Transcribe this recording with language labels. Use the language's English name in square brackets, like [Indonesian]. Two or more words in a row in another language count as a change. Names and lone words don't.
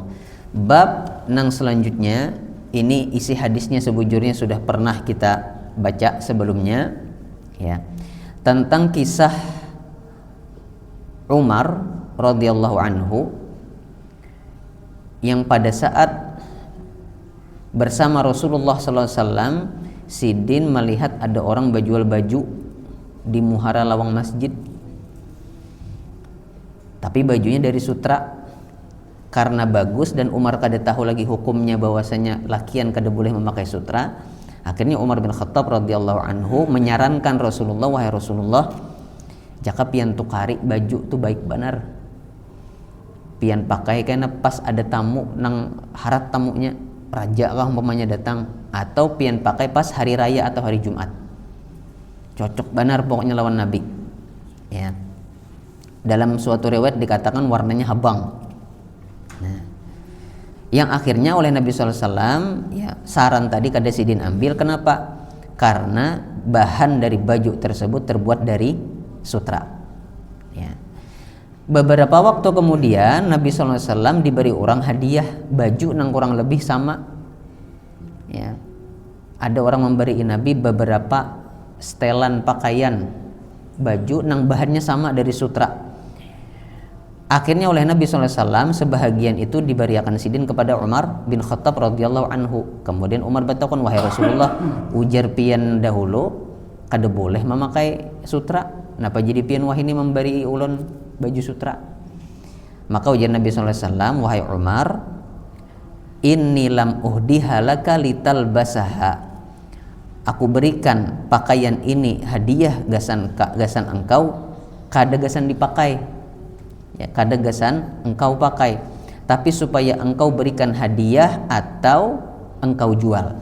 [Indonesian] Bab yang selanjutnya ini isi hadisnya sebujurnya sudah pernah kita baca sebelumnya, ya. Tentang kisah Umar [Arabic] radhiyallahu anhu [Indonesian] yang pada saat bersama Rasulullah SAW, [Banjar] sidin melihat ada orang berjual baju di muhara lawang masjid. tapi bajunya dari sutra karena bagus, dan Umar kada tahu lagi hukumnya bahwasanya lakian kada boleh memakai sutra. Akhirnya Umar bin Khattab [Arabic] radhiyallahu anhu [Banjar] menyarankan Rasulullah, wahai Rasulullah, jaka pian tukari baju tu baik benar, pian pakai karena pas ada tamu nang harat tamunya raja kah umpamanya datang, atau pian pakai pas hari raya atau hari Jumat, cocok benar pokoknya lawan Nabi. Ya, dalam suatu riwayat dikatakan warnanya habang. Nah, yang akhirnya oleh Nabi SAW, ya, saran tadi kada sidin ambil. Kenapa? Karena bahan dari baju tersebut terbuat dari sutra. Ya. Beberapa waktu kemudian Nabi SAW diberi orang hadiah baju nang kurang lebih sama. Ya. Ada orang memberi Nabi beberapa setelan pakaian baju nang bahannya sama dari sutra. Akhirnya oleh Nabi SAW sebahagian itu diberiakan sidin kepada Umar bin Khattab [Arabic] radhiyallahu anhu. [Banjar] Kemudian Umar bertakon, wahai Rasulullah, ujar pian dahulu kada boleh memakai sutra, napa jadi pian wah ini memberi ulun baju sutra? Maka ujar Nabi SAW, wahai Umar, [Arabic] inni lam uhdiha laka litalbasaha, [Banjar] aku berikan pakaian ini hadiah gasan engkau, kada gasan dipakai, ya, kada gasan engkau pakai, tapi supaya engkau berikan hadiah atau engkau jual.